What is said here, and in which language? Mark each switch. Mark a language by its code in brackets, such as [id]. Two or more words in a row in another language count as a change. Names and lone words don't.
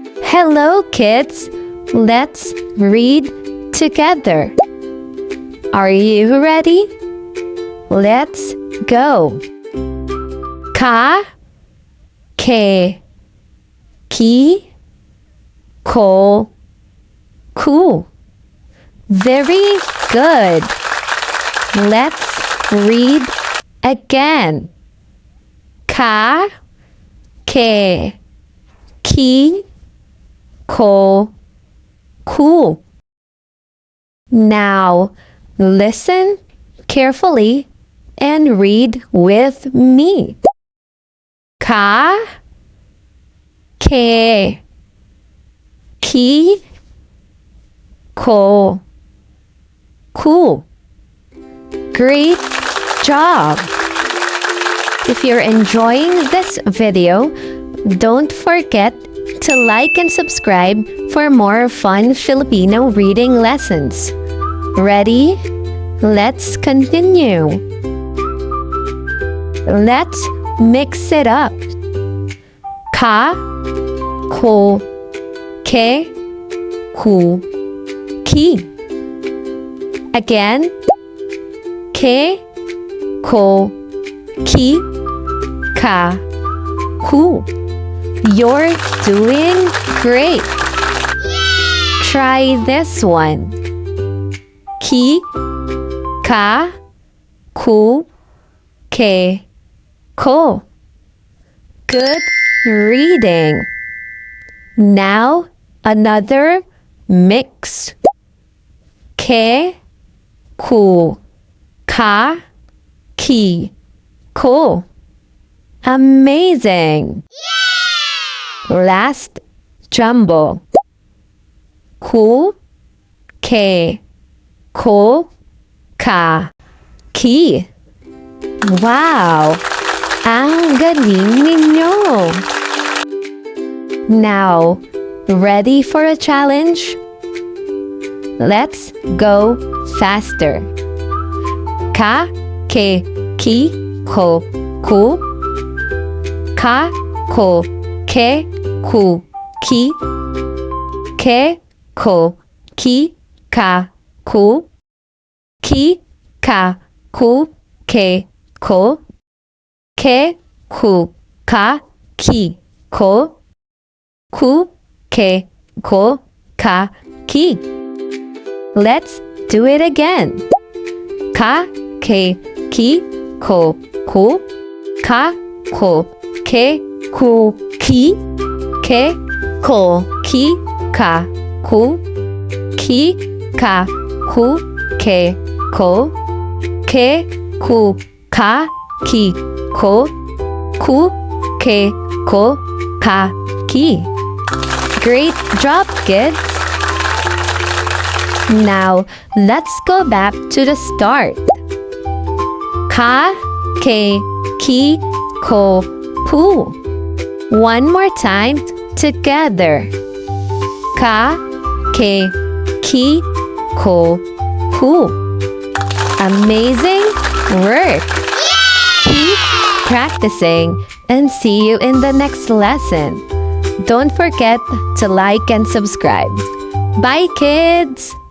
[en] Hello, kids. Let's read together. Are you ready? Let's go. [tl] Ka, ke, ki, ko, ku. [en] Very good. Let's read again. [tl] Ka, ke, ki, ko, ku. [en] Now, listen carefully and read with me. [tl] Ka, ke, ki, ko, ku. [en] Great job! If you're enjoying this video, don't forget to like and subscribe for more fun Filipino reading lessons. Ready? Let's continue. Let's mix it up. [tl] Ka, ko, ke, ku, ki. Again. Ke, ko, ki, ka, ku. [en] You're doing great. Try this one. [tl] Ki, ka, ku, ke, ko. [en] Good reading. Now another mix. [tl] Ke, ku, ka, ki, ko. [en] Amazing! Last jumbo. [tl] Ku, ke, ko, ka, ki. Wow! Ang galing ninyo! [en] Now, ready for a challenge? Let's go faster. [tl] Ka, ke, ki, ko, ku. Ka, ko, ke, ku, ki. Ke, ko, ki, ka, ku. Ki, ka, ku, ke, ko. Ke, ku, ka, ki, ko. Ku, ke, ko, ka, ki. [en] Let's do it again. [tl] Ka, ke, ki, ko, ku. Ka, ko, ke, ku, ki. Ke, ko, ki, ka, ku. Ki, ka, ku, ke, ko. Ke, ku, ka, ki, ko. Ku, ke, ko, ka, ki. [en] Great job, kids! Now, let's go back to the start. [tl] Ka, ke, ki, ko, ku. [en] One more time together. [tl] Ka, ke, ki, ko, ku. [en] Amazing work! Keep practicing and see you in the next lesson. Don't forget to like and subscribe. Bye, kids!